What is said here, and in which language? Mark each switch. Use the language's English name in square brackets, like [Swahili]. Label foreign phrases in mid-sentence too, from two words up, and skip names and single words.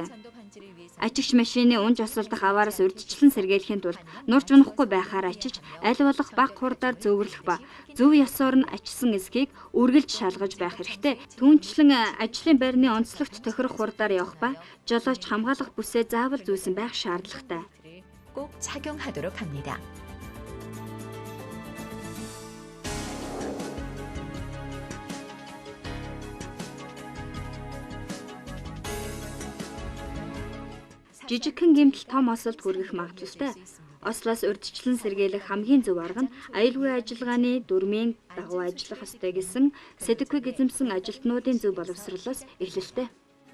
[Mongolian] Ачигч машины унж осолдох аваараас урьдчилан сэргийлэхийн тулд нурж унахгүй байхаар ачиж аль болох бага хурдаар зөөвөрлөх ба зөв ёсоор нь ачсан эсхийг үргэлж шалгаж байх хэрэгтэй. Түүнчлэн ажлын байрны онцлогт тохирох хурдаар явах ба жолооч хамгаалах бүсээ заавал зүйсэн байх шаардлагатай. [Korean] 꼭 착용하도록 합니다. [Mongolian] Жижигхэн гэмтэл том осолд хүргэх магадлалтай. Ослоос урьдчилан сэргийлэх хамгийн зөв арга нь аюулгүй ажиллагааны дүрмийн дагуу ажиллах ёстой гэсэн сэдвийг эзэмсэн ажилтнуудын зөв боловсролоос эхэлжээ.